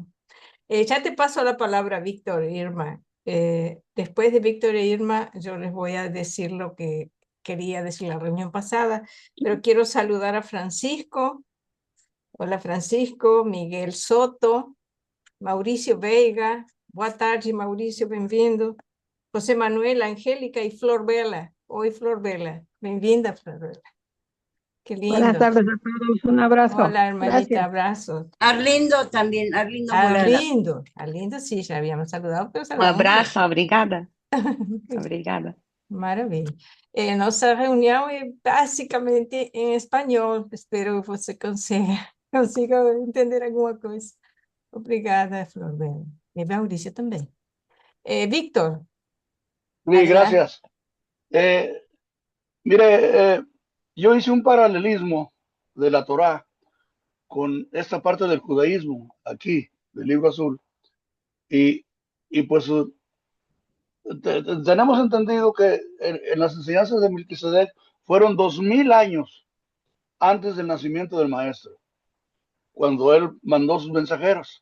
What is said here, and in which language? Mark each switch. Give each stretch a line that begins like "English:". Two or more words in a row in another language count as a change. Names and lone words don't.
Spanish: Ya te paso la palabra, Víctor e Irma. Después de Víctor e Irma, yo les voy a decir lo que quería decir la reunión pasada, pero quiero saludar a Francisco. Hola, Francisco, Miguel Soto, Mauricio Veiga.
Portuguese: Boa tarde, Mauricio, bem-vindo. José Manuel, Angélica y Flor Bela. Oi, Flor Bela. Bem-vinda, Flor Bela.
Spanish: Qué Buenas lindo. tardes a todos, un abrazo. Hola, hermanita, Gracias. abrazos. Arlindo también, Arlindo Morales. Arlindo, Arlindo sí, ya habíamos saludado, pero
Portuguese: Um
Spanish: saludamos.
Portuguese: abraço, obrigada. Obrigada. Maravilha. Nossa reunião é basicamente em espanhol. Espero que você consiga entender alguma coisa. Obrigada, Flor Bela. E Maurício também.
Spanish: Víctor, Sí, adelante. gracias. Mire, yo hice un paralelismo de la Torá con esta parte del judaísmo, aquí, del libro azul, y pues tenemos entendido que en las enseñanzas de Melquisedec fueron 2000 años antes del nacimiento del maestro, cuando él mandó sus mensajeros.